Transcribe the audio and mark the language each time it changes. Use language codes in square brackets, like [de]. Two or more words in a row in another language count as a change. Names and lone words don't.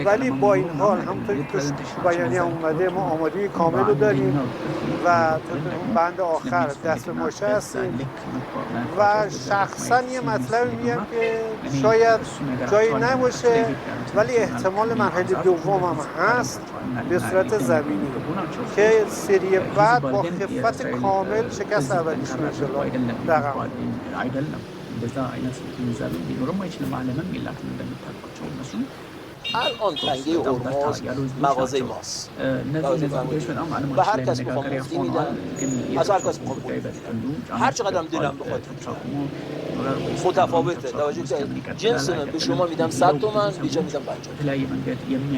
[fa] ولی با این حال همونطوری که تو بیانیه اومده ما آمادگی کامل رو داریم و اون بند آخر دست به ماشه هستیم و شخصا یه مطلب میگم که شاید جایی نباشه ولی احتمال مرحله دوم هم هست به صورت زمینی که سری بعد با خفت کامل شکست اولیش میشه. [am] አይደለም እንደዛ አይነት ግንዛቤ ቢኖርም አይችልም። ዓለምም የላትም እንደምታውቋቸው እነሱ [fa] الان تنگه هرمز مغازه ماست و هر کس بخوام مفتی میدن از هر کس بخوام هر چقدر دلم بخواد متفاوته. توجه کنید جنس من به شما میدم 100 تومان، اینجا میدم 50.